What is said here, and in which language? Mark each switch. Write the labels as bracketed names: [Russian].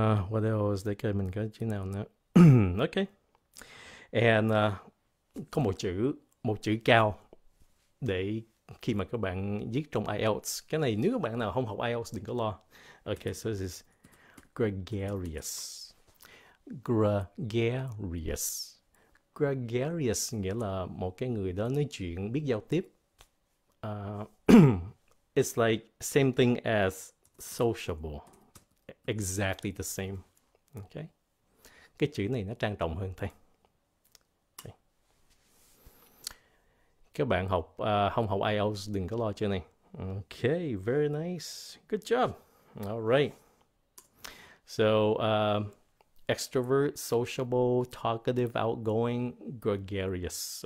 [English] What else? [Vietnamese] Để coi mình có chữ nào nữa. Okay. And có một chữ cao để khi mà các bạn viết trong IELTS. Cái này nếu các bạn nào không học IELTS đừng có lo. [English] Okay, so this is gregarious. Gregarious. [Vietnamese] Gregarious nghĩa là một cái người đó nói chuyện, biết giao tiếp. [English] It's like same thing as sociable. Exactly the same. Okay. [Vietnamese] Cái chữ này nó trang trọng hơn thôi. Okay. Các bạn không học IELTS đừng có lo chữ này. [English] Okay, very nice. Good job. All right. So, extrovert, sociable, talkative, outgoing, gregarious.